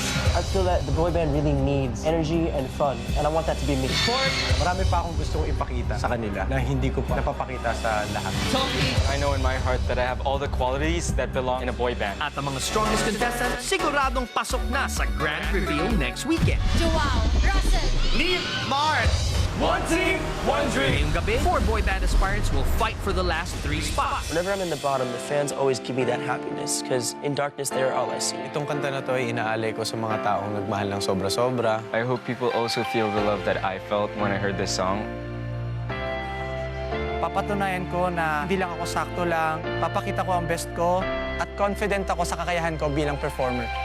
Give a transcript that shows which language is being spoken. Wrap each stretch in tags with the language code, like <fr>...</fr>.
<en>I feel that the boy band really needs energy and fun, and I want that to be me.</en> <tl>Marami pa akong gustong ipakita sa kanila na hindi ko pa napapakita sa lahat.</tl> <en>I know in my heart that I have all the qualities that belong in a boy band.</en> <tl>At ang mga</tl> <en>strongest contestant,</en> <tl>siguradong pasok na sa</tl> <en>grand reveal next weekend.</en> <tl>Joao, Russell, Neil, Mart!</tl> <en>One team, one dream.</en> <tl>Ngayong gabi,</tl> <en>4 boy band aspirants will fight for the last 3 spots. Whenever I'm in the bottom, the fans always give me that happiness, because in darkness, they're all I see.</en> <tl>Itong kanta na to ay inaalay ko sa mga taong nagmahal ng sobra-sobra.</tl> <en>I hope people also feel the love that I felt when I heard this song.</en> <tl>Papatunayan ko na hindi lang ako sakto lang, papakita ko ang best ko, at confident ako sa kakayahan ko bilang performer.</tl>